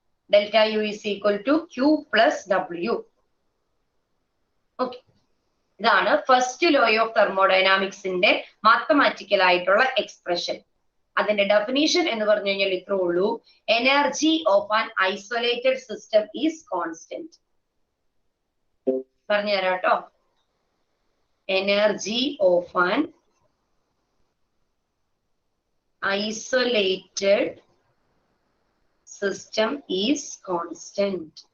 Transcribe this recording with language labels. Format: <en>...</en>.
<en>Delta U is equal to Q plus W. Okay.</en> <ml>ഇതാണ് first law of തെർമോഡൈനാമിക്സിന്റെ mathematical ആയിട്ടുള്ള expression. അതിന്റെ definition എന്ന് പറഞ്ഞു കഴിഞ്ഞാൽ ഇത്രേ ഉള്ളൂ.</ml> <en>Energy of an isolated system is constant.</en> <ml>പറഞ്ഞു തരാം കേട്ടോ.</ml> <en>Energy of an isolated system is constant.</en>